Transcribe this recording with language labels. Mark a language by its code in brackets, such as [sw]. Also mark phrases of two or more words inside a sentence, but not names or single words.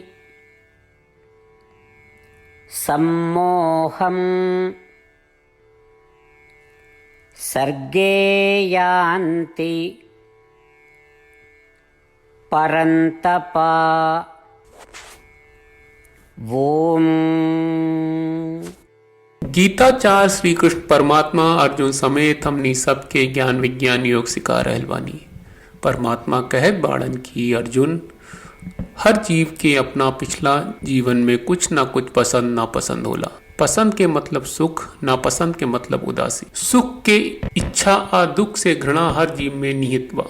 [sa] सम्मोहं सर्गे यान्ति परन्तप। ओम। [bho] गीताचार्य श्री कृष्ण परमात्मा अर्जुन समेत हमनी सबके ज्ञान विज्ञान योग सिखा रहल बानी। परमात्मा कहत बाड़न की अर्जुन, हर जीव के अपना पिछला जीवन में कुछ ना कुछ पसंद नापसंद होला। पसंद के मतलब सुख, नापसंद के मतलब उदासी। सुख के इच्छा आ दुख से घृणा हर जीव में निहित बा।